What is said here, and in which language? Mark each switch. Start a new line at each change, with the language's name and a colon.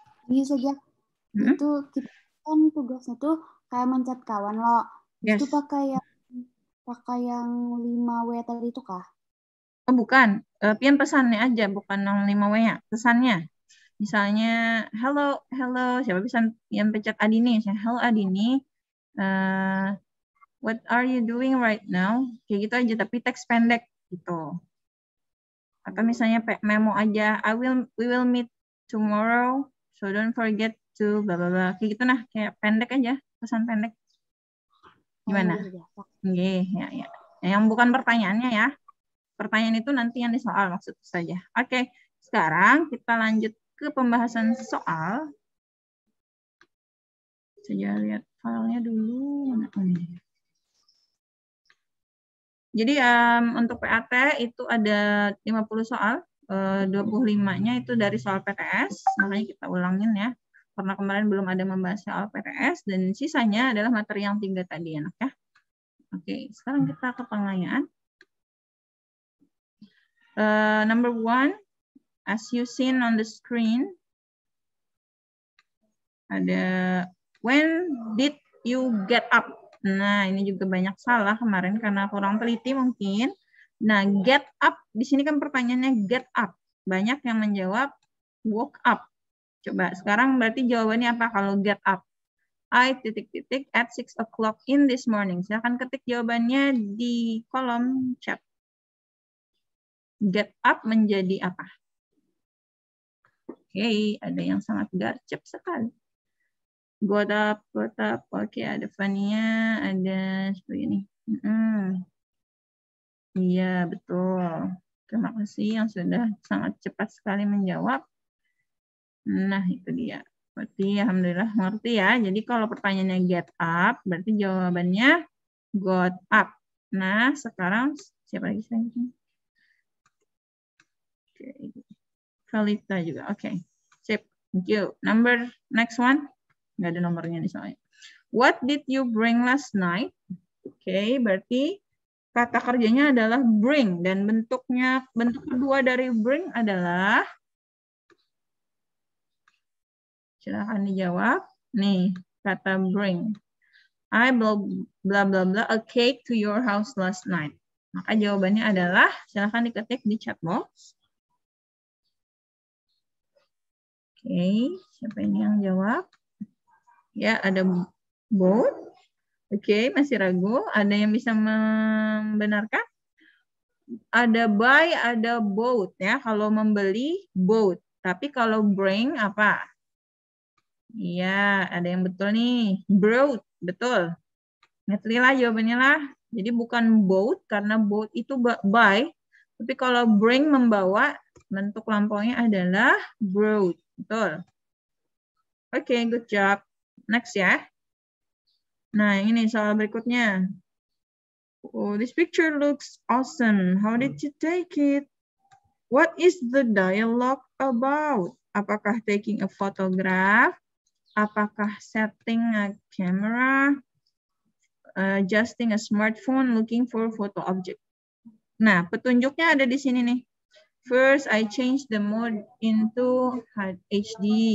Indonesian: Iya saja. Itu kita kan tugasnya tuh kayak mencet kawan loh.
English: Yes.
Indonesian: Itu pakai yang 5W tadi itu kah? Oh, bukan. Pian pesannya aja, bukan yang 5W-nya. Pesannya. Misalnya,
English: hello, siapa
Indonesian: bisa yang pencet Adini? Misalnya,
English: hello Adini, what are you doing right now?
Indonesian: Kayak gitu aja, tapi teks pendek gitu. Atau misalnya memo aja,
English: we will meet tomorrow. So don't forget to bla bla bla.
Indonesian: Kayak gitu nah, kayak pendek aja, pesan pendek. Gimana? Oke, ya. Yang bukan pertanyaannya ya. Pertanyaan itu nanti yang di soal maksud saja. Oke, sekarang kita lanjut ke pembahasan soal. Saya lihat filenya dulu. Jadi untuk PAT itu ada 50 soal, 25-nya itu dari soal PTS, makanya kita ulangin ya. Karena kemarin belum ada membahas soal PTS, dan sisanya adalah materi yang 3 tadi ya, ya. Oke, sekarang kita ke pengayaan.
English: Number 1, as you seen on the screen,
Indonesian: ada
English: when did you get up?
Indonesian: Nah, ini juga banyak salah kemarin karena kurang teliti mungkin. Nah, get up, di sini kan pertanyaannya get up. Banyak yang menjawab woke up. Coba, sekarang berarti jawabannya apa kalau get up?
English: I ... at 6 o'clock in this morning.
Indonesian: Silahkan ketik jawabannya di kolom chat. Get up menjadi apa? Oke, ada yang sangat gercep sekali. Got up. Oke, ada Fania, ada seperti ini. Iya, betul. Terima kasih yang sudah sangat cepat sekali menjawab. Nah, itu dia. Berarti alhamdulillah ngerti ya. Jadi kalau pertanyaannya get up, berarti jawabannya got up. Nah, sekarang siapa lagi selanjutnya? Oke. Valita juga. Oke. Sip.
English: Thank you. Next one.
Indonesian: Nggak ada nomornya di soalnya.
English: What did you bring last night?
Indonesian: Oke, berarti kata kerjanya adalah bring. Dan bentuk kedua dari bring adalah, silahkan dijawab. Nih, kata bring.
English: I blah blah blah a cake to your house last night.
Indonesian: Maka jawabannya adalah, silahkan diketik di chat box. Oke, siapa ini yang jawab? Ya, ada boat. Oke, masih ragu. Ada yang bisa membenarkan? Ada buy, ada boat ya. Kalau membeli, boat. Tapi kalau bring apa? Iya, ada yang betul nih. Brought, betul. Ngetri lah jawabannya lah. Jadi bukan boat, karena boat itu buy. Tapi kalau bring, membawa, bentuk lampaunya adalah brought. Betul.
English: Oke, good job. Next ya.
Indonesian: Nah, ini soal berikutnya.
English: Oh, this picture looks awesome. How did you take it? What is the dialogue about?
Indonesian: Apakah
English: taking a photograph?
Indonesian: Apakah
English: setting a camera? Adjusting a smartphone, looking for photo object.
Indonesian: Nah, petunjuknya ada di sini nih.
English: First, I changed the mode into HD.